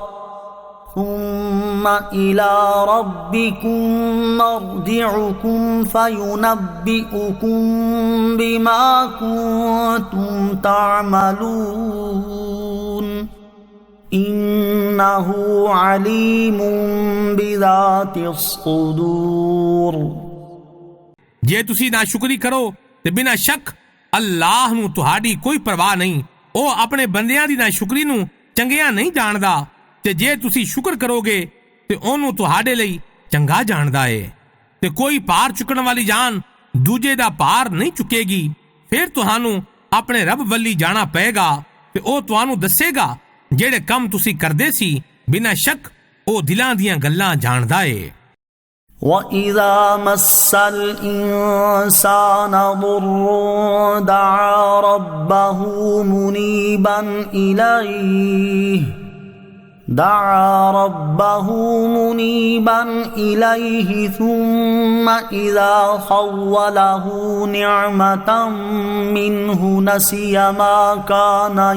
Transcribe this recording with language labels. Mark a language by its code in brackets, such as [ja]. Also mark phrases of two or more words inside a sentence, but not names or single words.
[ar] ثم إلى ربكم مرجعكم فينبئكم بما كنتم تعملون إنه عليم بذات الصدور۔ [pa] ਜੇ ਤੁਸੀਂ ਨਾਸ਼ੁਕਰੀ ਕਰੋ ਤੇ ਬਿਨਾਂ ਸ਼ੱਕ ਅੱਲਾਹ ਨੂੰ ਤੁਹਾਡੀ ਕੋਈ ਪਰਵਾਹ ਨਹੀਂ। ਉਹ ਆਪਣੇ ਬੰਦਿਆਂ ਦੀ ਨਾਸ਼ੁਕਰੀ ਨੂੰ ਚੰਗਿਆ ਨਹੀਂ ਜਾਣਦਾ ਤੇ ਜੇ ਤੁਸੀਂ ਸ਼ੁਕਰ ਕਰੋਗੇ ਤੇ ਉਹਨੂੰ ਤੁਹਾਡੇ ਲਈ ਚੰਗਾ ਜਾਣਦਾ ਏ। ਤੇ ਕੋਈ ਭਾਰ ਚੁੱਕਣ ਵਾਲੀ ਜਾਨ ਦੂਜੇ ਦਾ ਭਾਰ ਨਹੀਂ ਚੁੱਕੇਗੀ। ਫਿਰ ਤੁਹਾਨੂੰ ਆਪਣੇ ਰੱਬ ਵੱਲੀ ਜਾਣਾ ਪਏਗਾ ਤੇ ਉਹ ਤੁਹਾਨੂੰ ਦੱਸੇਗਾ ਜਿਹੜੇ ਕੰਮ ਤੁਸੀਂ ਕਰਦੇ ਸੀ। ਬਿਨਾਂ ਸ਼ੱਕ ਉਹ ਦਿਲਾਂ ਦੀਆਂ ਗੱਲਾਂ ਜਾਣਦਾ ਏ۔ [ar] وَإِذَا مَسَّ الْإِنسَانَ ضُرٌّ دَعَا رَبَّهُ مُنِيبًا إِلَيْهِ ثُمَّ إِذَا خَوَّلَهُ نِعْمَةً مِّنْهُ نَسِيَ مَا كَانَ